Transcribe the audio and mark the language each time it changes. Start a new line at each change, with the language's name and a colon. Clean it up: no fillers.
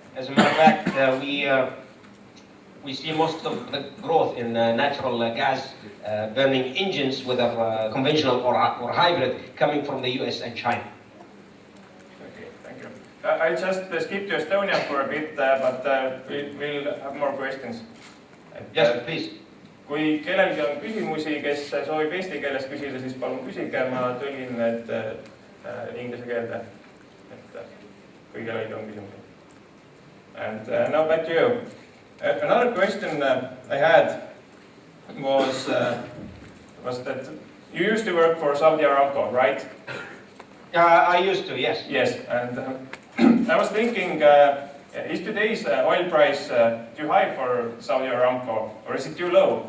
English: As a matter of fact, we see most of the growth in natural gas burning engines, whether conventional or hybrid, coming from the US and China. Okay, thank you. I just skip to Estonia for a bit, but we'll have more questions. Yes, please.
Estonian: Kui kellelgi on küsimusi, kes soovib eesti keeles küsida, siis palun küsige, ma tõlgin need inglise keelde, et kui kellelgi on küsimusi.
English: And now back to you. Another question I had was that you used to work for Saudi Aramco, right? I used to, yes. Yes, and I was thinking, is today's oil price too high for Saudi Aramco, or is it too low?